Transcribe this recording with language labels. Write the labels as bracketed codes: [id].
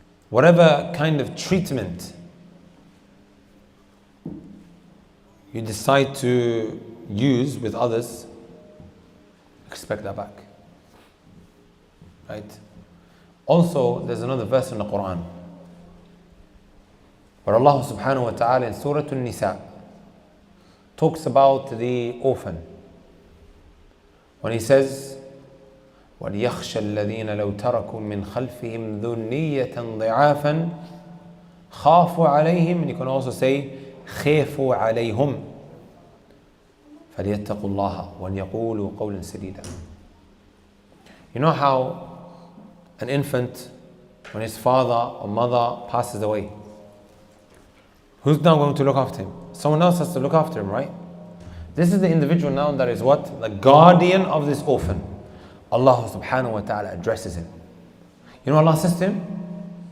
[en] Whatever kind of treatment you decide to use with others, expect that back. Right? Also, there's another verse in the Quran where Allah subhanahu wa ta'ala in Surah An-Nisa talks about the orphan. When he says, [ar] وَلْيَخْشَ الَّذِينَ لَوْ تَرَكُوا مِنْ خَلْفِهِمْ ذُرِّيَّةً ضِعَافًا خَافُوا عَلَيْهِمْ. [en] And you can also say [ar] خَافُوا عَلَيْهُمْ فَلْيَتَّقُوا اللَّهَ وَلْيَقُولُوا قَوْلًا سَدِيدًا. [en] You know how an infant, when his father or mother passes away, who's now going to look after him? Someone else has to look after him, right? This is the individual now that is what? The guardian of this orphan. Allah subhanahu wa ta'ala addresses him. You know what Allah says to him?